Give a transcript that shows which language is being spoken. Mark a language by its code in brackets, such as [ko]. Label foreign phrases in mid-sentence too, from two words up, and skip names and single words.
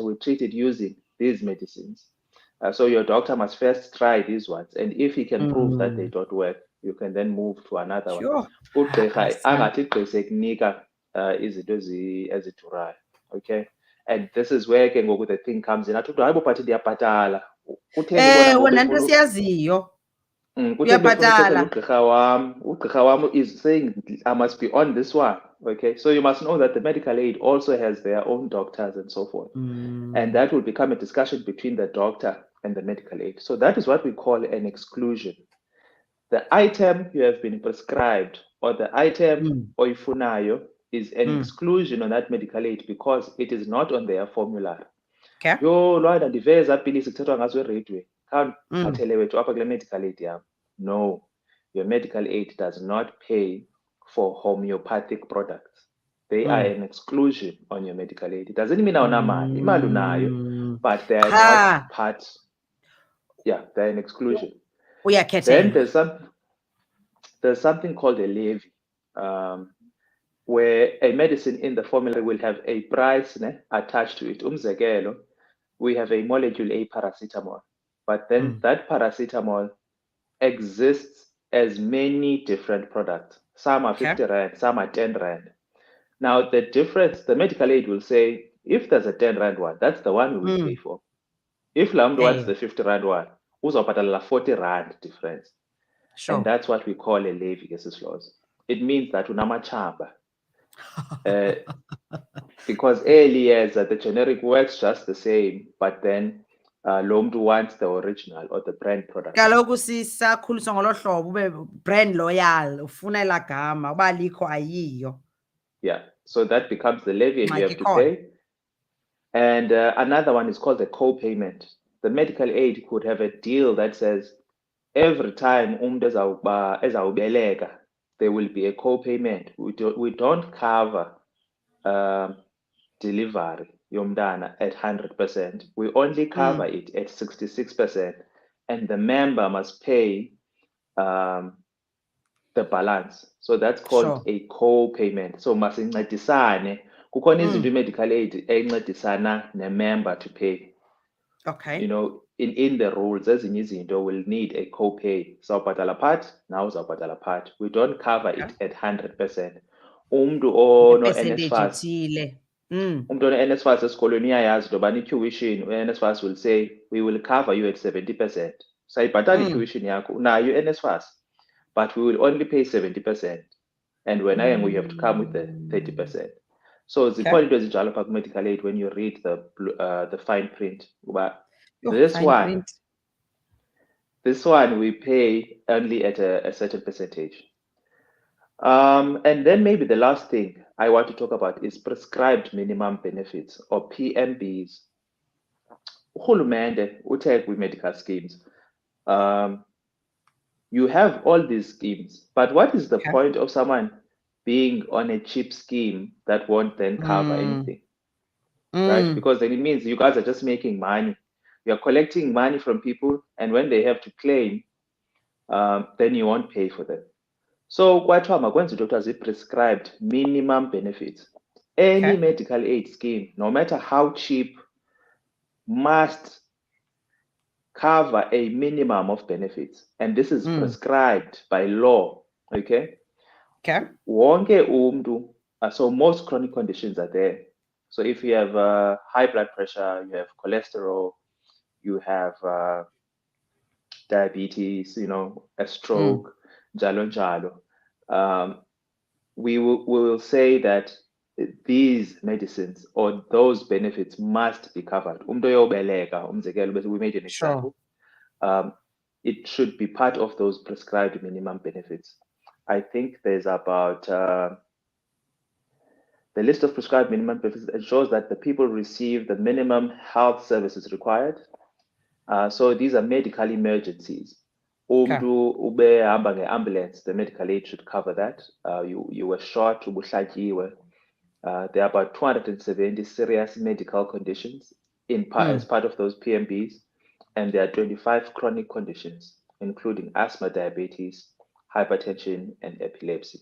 [en] We treat it using these medicines. So your doctor must first try these ones. And if he can prove that they don't work, you can then move to another one. Okay. And this is where the thing comes in. [xh] wena nto siyaziyo. Ugqirha wam [en] is saying I must be on this one. Okay, so you must know that the medical aid also has their own doctors and so forth, and that will become a discussion between the doctor and the medical aid. So that is what we call an exclusion. The item you have been prescribed or the item oifunayo is an exclusion on that medical aid because it is not on their formulary. [xh] Yo lwana ndiveza pilisi kuthethwa ngazo eradioweni khawundiphathele wethu apha kule [en] medical aid [xh] yam. [en] No, your medical aid does not pay for homeopathic products. They are an exclusion on your medical aid. It doesn't mean [xh] awunamali, imali unayo, [en] but they are not part. Yeah, they're an exclusion. Then there's something called a levy, where a medicine in the formula will have a price attached to it. Umzekelo, we have a molecule, a paracetamol, but then that paracetamol exists as many different products. Some are 50 rand, some are 10 rand. Now the difference, the medical aid will say, if there's a 10 rand one, that's the one we will pay for. If Lamd wants the 50 rand one, uzawubhatalela 40 rand difference. And that's what we call a levy, guesses laws. It means that unamachamba. Because earlier the generic works just the same, but then Lomdu wants the original or the brand product. [xh] Kaloku sisakhuliswa ngolo hlobo ube [en] brand loyal [xh] ufuna elaa gama uba likho ayiyo. [en] Yeah, so that becomes the levy and you have to pay. And another one is called the copayment. The medical aid could have a deal that says every time ezawubelega, there will be a copayment. We don't cover delivery yomntana at 100%. We only cover it at 66%, and the member must pay the balance. So that's called a co-payment. [xh] So masincedisane. Kukhona izinto medical aid encedisana ne-member [en] to pay. Okay. In the rules, [xh] ezinye izinto [en] will need a co-pay. [xh] Uzawubhatala part, now uzawubhatala part. [en] We don't cover it at 100%. [xh] Umuntu ono [en] percentage NSFAS, [xh] ethile. umuntu ono NSFAS esikolweni uyayazi into yobana i-tuition u-NSFAS will say [en] we will cover you at 70%. [xh] Sayibhatala i-tuition yakho unayo u-NSFAS, [en] but we will only pay 70%. And when I am, we have to come with the 30%. [xh] So zikhona into ezinjalo phaa ku- [en] medical aid when you read the fine print. But this one we pay only at a certain percentage. And then maybe the last thing I want to talk about is prescribed minimum benefits, or PMBs. [xh] Urhulumente uthe kwi-medical schemes, [en] you have all these schemes, but what is the point of someone being on a cheap scheme that won't then cover anything? Right? Because then it means you guys are just making money. You're collecting money from people, and when they have to claim, then you won't pay for them. [xh] So kwathiwa makwenziwe into kuthiwa zii-prescribed minimum benefits. [en] Any medical aid scheme, no matter how cheap, must cover a minimum of benefits, and this is prescribed by law. [xh] Okay. Wonke umntu, [en] so most chronic conditions are there. So if you have high blood pressure, you have cholesterol, you have diabetes, a stroke, njalo. We will say that these medicines or those benefits must be covered. [xh] Umntu oyobeleka, umzekelo, [en] we made an example. It should be part of those prescribed minimum benefits. I think there's about the list of prescribed minimum benefits. It shows that the people receive the minimum health services required. So these are medical emergencies. [xh] Umntu ubehamba nge-ambulance, [en] the medical aid should cover that. You were shot, ubuhlatyiwe. There are about 270 serious medical conditions as part of those PMBs, and there are 25 chronic conditions, including asthma, diabetes, hypertension, and epilepsy.